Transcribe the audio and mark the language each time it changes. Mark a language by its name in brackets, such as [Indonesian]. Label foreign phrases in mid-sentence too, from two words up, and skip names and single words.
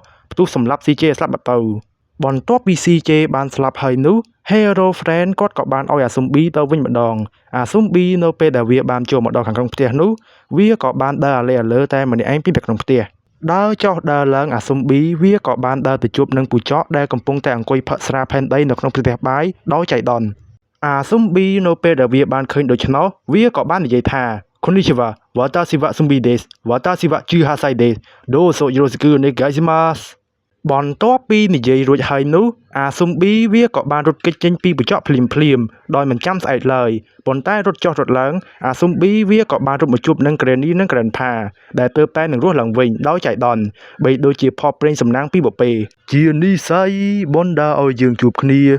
[Khmer] ផ្ទុះសម្លាប់ CJ ស្លាប់បាត់ទៅបន្ទាប់ពី CJ បានស្លាប់ហើយនោះ Hero Friend គាត់ក៏បានឲ្យអាស៊ុំប៊ីទៅវិញម្ដងអាស៊ុំប៊ីនៅពេលដែលវាបានចូលមកដល់ខាងក្នុងផ្ទះនោះវាក៏បានដើរអាលើ តែម្នាក់ឯងពីក្នុងផ្ទះដើរចុះដើរឡើងអាស៊ុំប៊ីវាក៏បានដើរទៅជួបនឹងពូចកដែលកំពុងតែអង្គុយផឹកស្រាផែនដីនៅក្នុងផ្ទះបាយដោយចៃ ដន្យអាស៊ុំប៊ីនៅពេលដែលវាបានឃើញដូច្នោះវាក៏បាននិយាយថា [Japanese] こんにちは 私 は ゾンビ です 私 は 18 です どうぞ よろしく お願いします [Khmer] បន្ទាប់ពីនិយាយរួចហើយនោះអាស៊ុំប៊ីវាក៏បានរត់គេចចេញពីពូចកភ្លាមដោយមិនចាំស្អែកឡើយប៉ុន្តែរត់ចុះរត់ឡើងអាស៊ុំប៊ីវាក៏បានរត់មកជួបនឹង Granny និង Grandpa ដែលទើបតែនឹងរស់ឡើងវិញដោយចៃដន្យបីដូចជាផបប្រេងសំណាងពីបពេជានិស្ស័យបណ្ដាឲ្យយើងជួបគ្នា